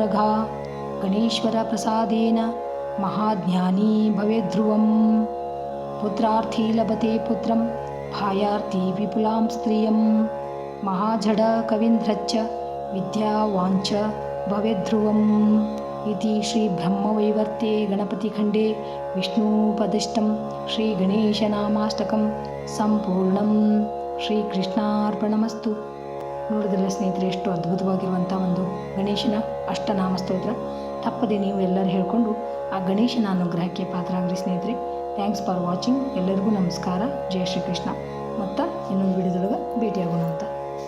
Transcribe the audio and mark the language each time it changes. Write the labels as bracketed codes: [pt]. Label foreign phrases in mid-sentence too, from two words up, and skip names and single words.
[sa] ರಘಾ ಗಣೇಶ್ವರ ಪ್ರಸಾದೇನ ಮಹಾಜ್ಞಾನಿ ಭವೇದ್ಧ್ರುವಂ ಪುತ್ರಾರ್ಥಿ ಲಭತೆ ಪುತ್ರಂ ಭಾಯಾರ್ಥಿ ವಿಪುಲಾಂ ಸ್ತ್ರಿಯಂ ಮಹಾಜಡ ಕವೀಂದ್ರಚ್ಚ ವಿದ್ಯಾವಾಂಚ ಭವೇದ್ಧ್ರುವಂ ಇತಿ ಶ್ರೀ ಬ್ರಹ್ಮವೈವರ್ತೆ ಗಣಪತಿಖಂಡೇ ವಿಷ್ಣುಪದಿಷ್ಟಂ ಶ್ರೀ ಗಣೇಶನಾಮಾಷ್ಟಕಂ ಸಂಪೂರ್ಣಂ. ಶ್ರೀಕೃಷ್ಣಾರ್ಪಣಮಸ್ತು. [kn] ನೋಡಿದ್ರಲ್ಲ ಸ್ನೇಹಿತರೆ, ಎಷ್ಟು ಅದ್ಭುತವಾಗಿರುವಂಥ ಒಂದು ಗಣೇಶನ ಅಷ್ಟನಾಮ ಸ್ತೋತ್ರ. ತಪ್ಪದೆ ನೀವು ಎಲ್ಲರೂ ಹೇಳ್ಕೊಂಡು ಆ ಗಣೇಶನ ಅನುಗ್ರಹಕ್ಕೆ ಪಾತ್ರರಾಗ್ರಿ ಸ್ನೇಹಿತರೆ. [en] Thanks for watching. [kn] ಎಲ್ಲರಿಗೂ ನಮಸ್ಕಾರ. ಜೈ ಶ್ರೀಕೃಷ್ಣ. ಮತ್ತು ಇನ್ನೊಂದು ವಿಡಿಯೋದೊಳಗೆ ಭೇಟಿಯಾಗೋಣ ಅಂತ.